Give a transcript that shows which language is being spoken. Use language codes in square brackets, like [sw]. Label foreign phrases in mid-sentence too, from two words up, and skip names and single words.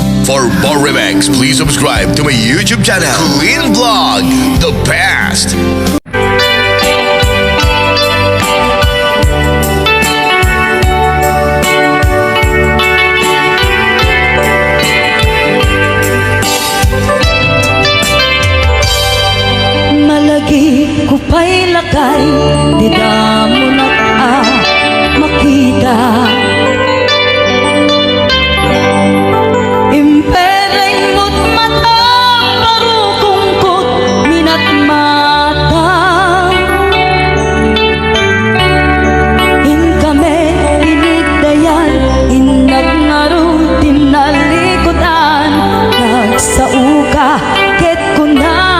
[en] For more remix, please subscribe to my YouTube channel, Clean Vlog, the best. [ilo] Malagi ko pa'y lakay, di na mo na makita. Impereng mo't mata, parukungkot, minat mata. In kami, inigdayan, inag ngaro, tinalikotan, nagsauka, ket ko na.